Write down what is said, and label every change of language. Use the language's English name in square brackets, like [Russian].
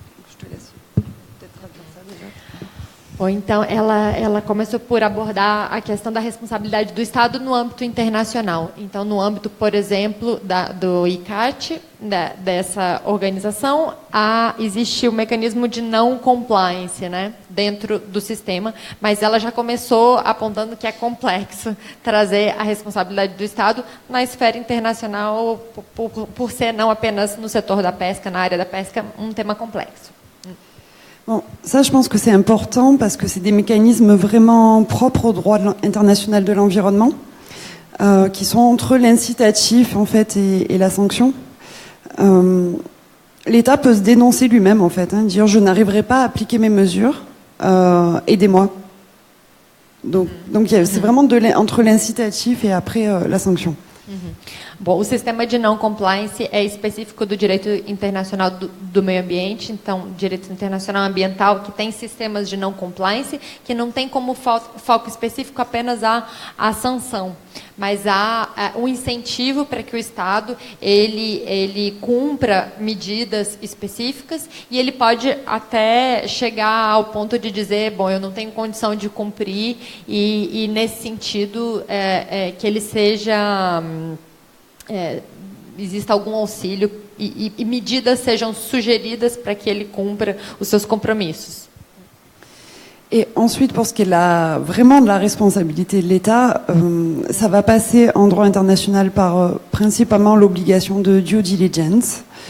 [French] Je te laisse peut-être traduire ça déjà. [Portuguese] Bom, então, ela começou por abordar a questão da responsabilidade do Estado no âmbito internacional. Então, no âmbito, por exemplo, do ICCAT, dessa organização, existe o mecanismo de não compliance, né, dentro do sistema, mas ela já começou apontando que é complexo trazer a responsabilidade do Estado na esfera internacional, por ser não apenas no setor da pesca, na área da pesca, um tema complexo. [French] Bon, ça, je pense que c'est important parce que c'est des mécanismes vraiment propres au droit international de l'environnement, qui sont entre l'incitatif en fait et la sanction. L'État peut se dénoncer lui-même en fait, dire je n'arriverai pas à appliquer mes mesures, aidez-moi. Donc c'est vraiment entre l'incitatif et après la sanction. [Portuguese] Bom, o sistema de não compliance é específico do direito internacional do meio ambiente, então, direito internacional ambiental, que tem sistemas de não compliance, que não tem como foco específico apenas a sanção, mas há um incentivo para que o Estado ele cumpra medidas específicas e ele pode até chegar ao ponto de dizer, bom, eu não tenho condição de cumprir e nesse sentido, que ele seja... exista algum auxílio e medidas sejam sugeridas para que ele cumpra os seus compromissos. [French] Et ensuite, pour ce qui est vraiment de la responsabilité de l'État, ça va passer en droit international par principalement l'obligation de due diligence.